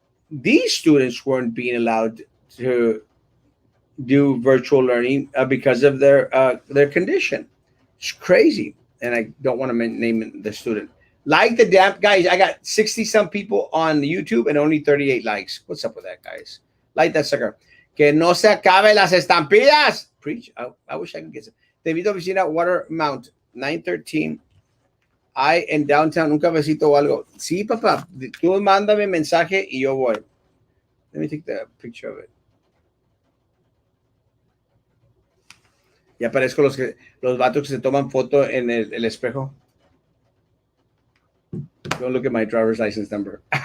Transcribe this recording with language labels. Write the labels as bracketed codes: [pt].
[en] These students weren't being allowed to do virtual learning because of their condition. It's crazy, and I don't want to name the student. Like the damn guys, I got 60 some people on YouTube and only 38 likes. What's up with that, guys? Like that sucker. [es] Que no se acabe las estampillas. [en] Preach. I wish I could get some. [es] Te invito a oficina Water Mount 913. I en downtown un cafecito o algo. Sí, papá. Tú mándame mensaje y yo voy. [en] Let me take the picture of it. [es] Ya parezco los vatos que se toman foto en el espejo. [en] Don't look at my driver's license number.